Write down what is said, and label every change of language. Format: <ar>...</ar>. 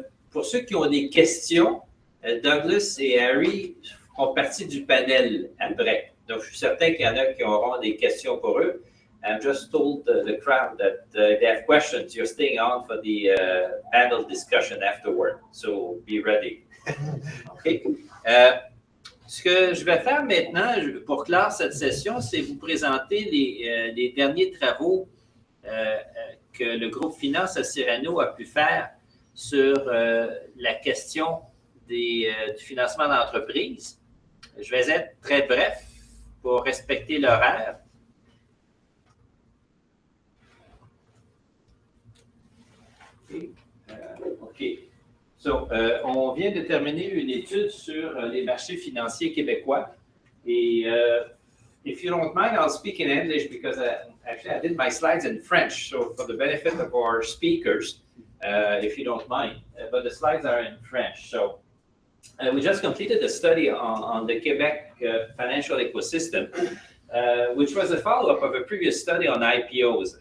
<fr>Pour ceux qui ont des questions, Douglas et Harry font partie du panel après. Donc, je suis certain qu'il y en a qui auront des questions pour eux.</fr> <en>I just told the crowd that if they have questions, you're staying on for the panel discussion afterward. So be ready. OK.</en> <fr>Ce que je vais faire maintenant, pour clore cette session, c'est vous présenter les derniers travaux que le groupe Finance à Cyrano a pu faire sur la question du financement d'entreprises. Je vais être très bref pour respecter l'horaire. OK. So, on vient de terminer une étude sur les marchés financiers québécois.</fr> <en>Et if you don't mind, I'll speak in English because actually I did my slides in French. So for the benefit of our speakers, if you don't mind, but the slides are in French. So we just completed a study on the Quebec financial ecosystem, which was a follow-up of a previous study on IPOs.</en>